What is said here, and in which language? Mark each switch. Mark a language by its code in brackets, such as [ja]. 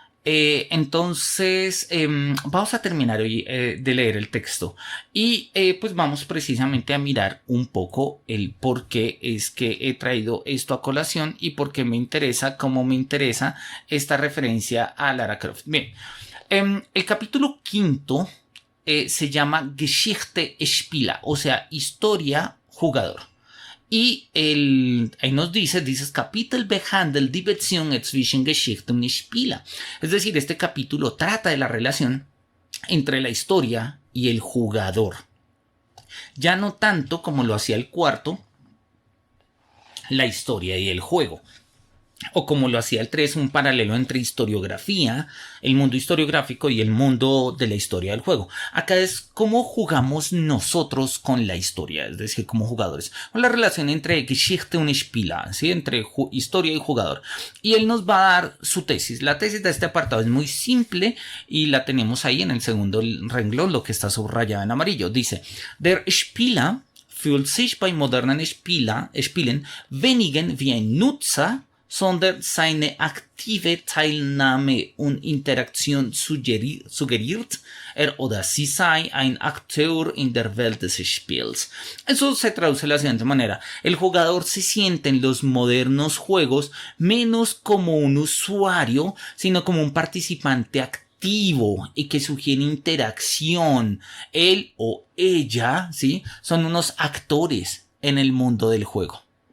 [es] Entonces vamos a terminar hoy de leer el texto y pues vamos precisamente a mirar un poco el por qué es que he traído esto a colación y por qué me interesa, cómo me interesa esta referencia a Lara Croft. Bien, el capítulo 5 se llama [de] Geschichte Spieler, [es] o sea, historia jugador. Y ahí nos dices [de] Kapitel behandelt die Beziehung zwischen Geschichte und Spieler. [es] Es decir, este capítulo trata de la relación entre la historia y el jugador. Ya no tanto como lo hacía el cuarto, la historia y el juego. O como lo hacía el 3, un paralelo entre historiografía, el mundo historiográfico y el mundo de la historia del juego. Acá es cómo jugamos nosotros con la historia, es decir, como jugadores. O la relación entre [de] Geschichte und Spieler, [es] ¿sí? Entre historia y jugador. Y él nos va a dar su tesis. La tesis de este apartado es muy simple y la tenemos ahí en el segundo renglón, lo que está subrayado en amarillo. [de] Dice, Der Spieler fühlt sich bei modernen Spielen weniger wie ein Nutzer, sondern seine aktive Teilnahme und Interaktion suggeriert, oder sie sei ein Akteur in der Welt des Spiels. [es] Eso se traduce de la siguiente manera. El jugador se siente en los modernos juegos menos como un usuario, sino como un participante activo y que sugiere interacción. Él o ella, ¿sí? Son unos actores en el mundo del juego.